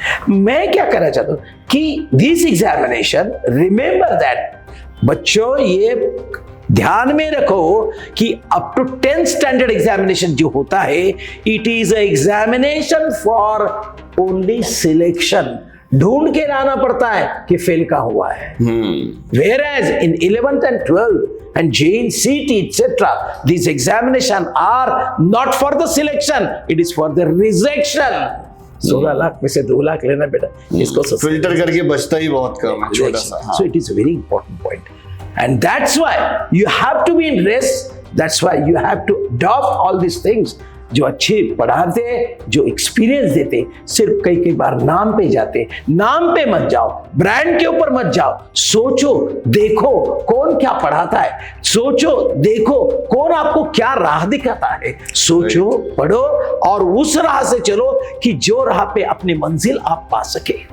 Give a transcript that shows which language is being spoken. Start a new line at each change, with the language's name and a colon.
Hindi: मैं क्या कहना चाहता हूँ कि
English: this examination, remember that
Hindi: बच्चों, ये ध्यान में रखो कि
English: up to 10th standard examination
Hindi: जो होता है,
English: it is examination for only selection,
Hindi: ढूंढ के लाना पड़ता है कि फेल का हुआ है।
English: Whereas in 11th and 12th and JEE, CET, etc., these examination are not for the selection, it is for the rejection.
Hindi: 16 lakh में से 2 लाख लेना बेटा, इसको फिल्टर करके बचता ही बहुत कम है, छोटा सा।
English: So it is a very important point, and that's why you have to be in race. That's why you have to adopt all these things.
Hindi: जो अच्छे पढ़ाते, जो एक्सपीरियंस देते, सिर्फ कई बार नाम पे जाते, नाम पे मत जाओ, ब्रांड के ऊपर मत जाओ, सोचो देखो कौन क्या पढ़ाता है, सोचो देखो कौन आपको क्या राह दिखाता है, सोचो पढ़ो और उस राह से चलो कि जो राह पे अपनी मंजिल आप पा सके।